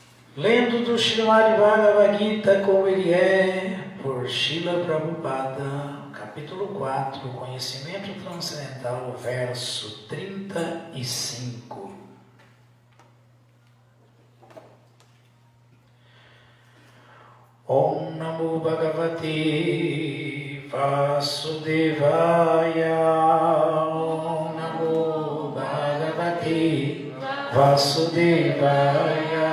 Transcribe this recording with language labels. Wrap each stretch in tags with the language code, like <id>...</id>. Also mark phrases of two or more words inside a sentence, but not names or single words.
<pt>Lendo do Srimad Bhagavad Gita como ele é, por Srila Prabhupada, capítulo 4, Conhecimento Transcendental, verso 35.</pt> <sa>ॐ नमो भगवते वासुदेवाय. ॐ नमो भगवते वासुदेवाय.</sa>